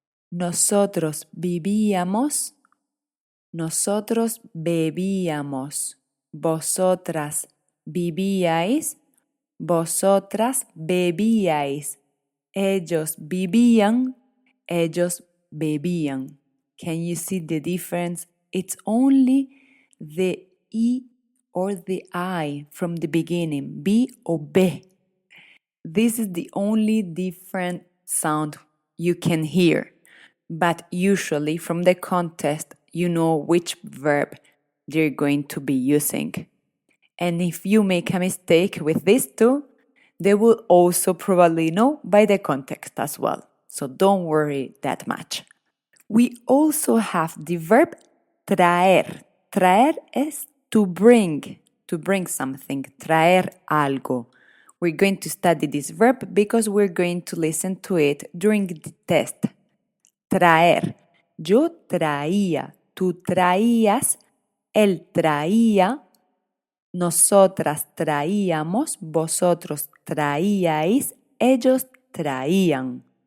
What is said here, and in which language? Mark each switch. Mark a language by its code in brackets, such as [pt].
[es] Nosotros vivíamos, nosotros bebíamos. Vosotras vivíais, vosotras bebíais. Ellos vivían, ellos bebían. [en] Can you see the difference? It's only the E or the I from the beginning, B or B. This is the only different sound you can hear. But usually from the context, you know which verb you're going to be using. And if you make a mistake with these two, they will also probably know by the context as well. So don't worry that much. We also have the verb traer. Traer is to bring something. [es] Traer algo. [en] We're going to study this verb because we're going to listen to it during the test. [es] Traer. Yo traía, tú traías, él traía, nosotras traíamos, vosotros traíais, ellos traían.